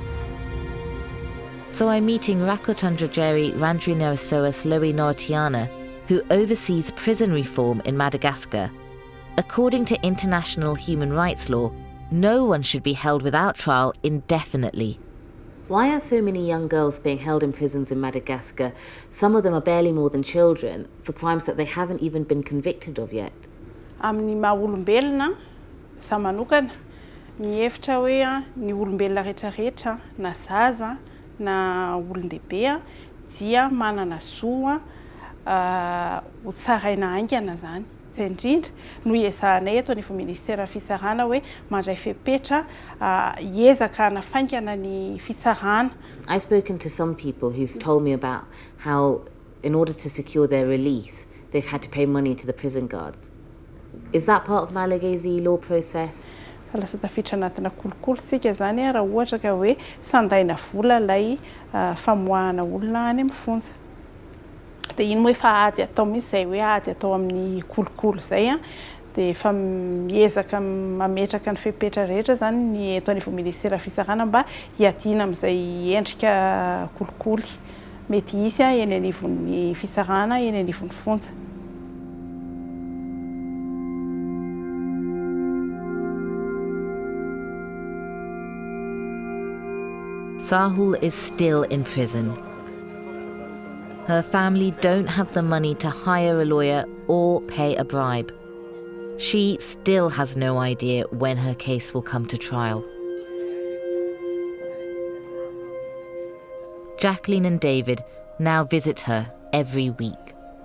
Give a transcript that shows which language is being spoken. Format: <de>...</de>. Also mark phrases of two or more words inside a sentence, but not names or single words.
<en>So I'm meeting Rakotandrajeri Randrinerasoas Loe Nortiana, who oversees prison reform in Madagascar. According to international human rights law, no one should be held without trial indefinitely. Why are so many young girls being held in prisons in Madagascar? Some of them are barely more than children, for crimes that they haven't even been convicted of yet.</en> <mg>Amin'ny maha-olombelona, za manokana, mihevitra hoe ny olombelona rehetrarehetra, na zaza, na olon-dehibe dia manana zo ho tsaraina haingana zany. Izay indrindra no iezahanay eto an'efa ministera fitsarana hoe mandray fepetra hiezaka hanafaingana ny fitsarana.</mg> <en>I've spoken to some people who've told me about how, in order to secure their release, they've had to pay money to the prison guards. Is that part of Malagasy law process?</en> <mg>Lasa tafiditra anatina kolokolo zany raha ohatra ka hoe sandaina vola lay famoahana olona any amin'ny fonja. Dia iny moa efa ady atao mihitsy zay hoe ady atao amin'ny kolokolo zay dia efa miezaka mametraka ny fepetra rehetra zany ny eto an'evo ministera fitsarana mba hiadiana amin'izay endrika kolikoly mety hisy eny an'ivon'ny fitsarana eny an'ivon'ny fonja.</mg> <en>Sahul is still in prison. Her family don't have the money to hire a lawyer or pay a bribe. She still has no idea when her case will come to trial. Jacqueline and David now visit her every week.</en>